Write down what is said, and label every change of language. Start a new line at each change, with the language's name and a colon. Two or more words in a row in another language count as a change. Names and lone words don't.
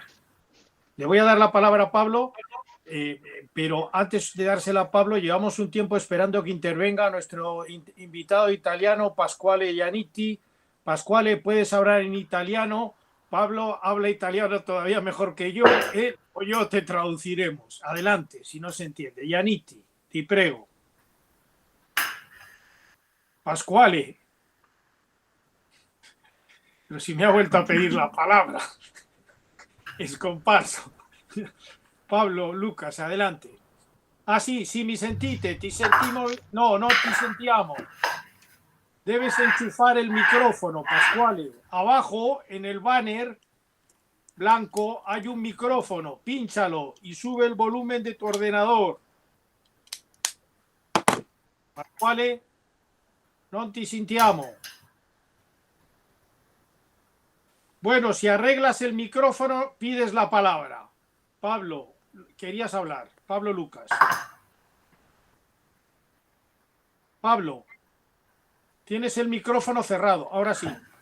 Spanish: Le voy a dar la palabra a Pablo, pero antes de dársela a Pablo, llevamos un tiempo esperando que intervenga nuestro invitado italiano, Pasquale Giannitti. Pasquale, puedes hablar en italiano. Pablo habla italiano todavía mejor que yo. O yo te traduciremos. Adelante, si no se entiende.
Italian: Giannitti, te prego. Pasquale.
Spanish: Pero si me ha vuelto a pedir la palabra.
Italian: Es comparso.
Spanish: Pablo, Lucas, adelante.
Italian: Ah, sì, mi sentite? Ti sentimos? No, non ti sentiamo.
Spanish: Debes enchufar el micrófono, Pasquale. Abajo, en el banner blanco, hay un micrófono. Pínchalo y sube el volumen de tu ordenador.
Italian: Pasquale, non ti sentiamo.
Spanish: Bueno, si arreglas el micrófono, pides la palabra. Pablo, querías hablar. Pablo Lucas. Pablo. Tienes el micrófono cerrado, ahora sí.